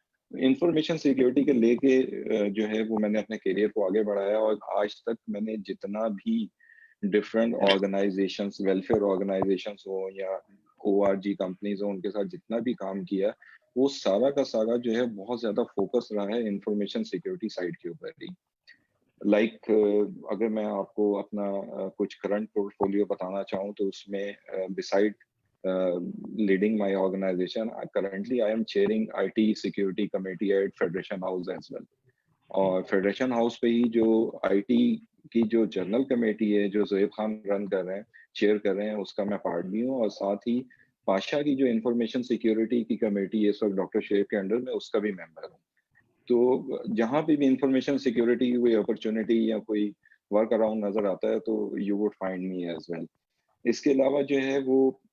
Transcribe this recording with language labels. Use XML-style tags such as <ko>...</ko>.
<ur>Information security کے لے کے جو ہے وہ میں نے اپنے کیریئر کو آگے بڑھایا, اور آج تک میں نے جتنا بھی ڈفرینٹ آرگنائزیشنس, ویلفیئر آرگنائزیشنس ہوں یا ORG کمپنیز ہوں, ان کے ساتھ جتنا بھی کام کیا وہ سارا کا سارا جو ہے بہت زیادہ فوکس رہا ہے انفارمیشن سیکیورٹی سائڈ کے اوپر ہی. لائک اگر میں آپ کو اپنا کچھ کرنٹ پورٹفولیو بتانا چاہوں تو اس میں beside</ur> <en>leading my organization, currently I am chairing IT security committee at Federation House as well.</en> <ur>اور فیڈریشن ہاؤس پہ ہی جو IT کی جو جنرل کمیٹی ہے جو زہیب خان رن کر رہے ہیں, چیئر کر رہے ہیں, اس کا میں پارٹ بھی ہوں. اور ساتھ ہی پاشا کی جو انفارمیشن سیکیورٹی کی کمیٹی ہے اس وقت ڈاکٹر شیخ کے انڈر میں, اس کا بھی ممبر ہوں. تو جہاں پہ بھی انفارمیشن سیکیورٹی کی کوئی اپرچونیٹی یا کوئی ورک اراؤنڈ نظر آتا ہے تو</ur> <en>You would find me as well.</en> <ur>اس کے علاوہ جو ہے وہ</ur>